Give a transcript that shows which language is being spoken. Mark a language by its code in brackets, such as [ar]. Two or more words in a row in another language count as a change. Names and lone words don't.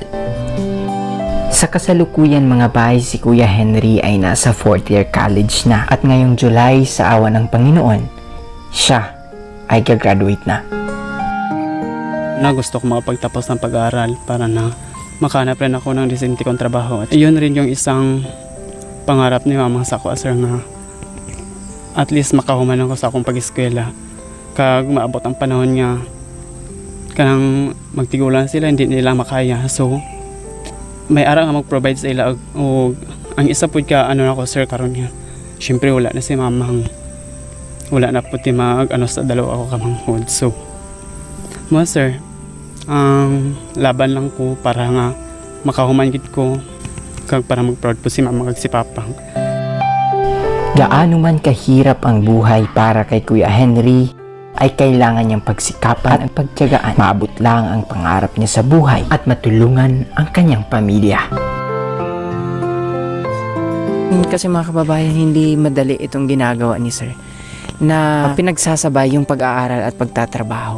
[tl] Sa kasalukuyan mga bay, si Kuya Henry ay nasa 4th year college na at ngayong July sa awa ng Panginoon, siya ay gagraduate na. Gusto ko makapagtapos ng pag-aaral para na makahanap rin ako ng disente kong trabaho. At iyon rin yung isang pangarap ni mama sa ko, sir, na [en] at least [hil] makahuman ako sa akong pag-eskwela. Kag maabot ang panahon nga kanang magtigulan sila, [tl] hindi nila makaya. [hil] So, may ara nga mag-provide sa ila. O ang isa po ka, ako, sir, karon nga. Siyempre, wala na si mamang. Wala na po sa dalawa ako kamanghod. So, sir, laban lang ko para nga makahuman gid ko. Kag para mag-proud po si mama kag si papang. [tl] Gaano man kahirap ang buhay para kay Kuya Henry, ay kailangan niyang pagsikapan at pagtiyagaan. Maabot lang ang pangarap niya sa buhay at matulungan ang kanyang pamilya. Kasi mga kababayan, hindi madali itong ginagawa ni sir na pinagsasabay yung pag-aaral at pagtatrabaho.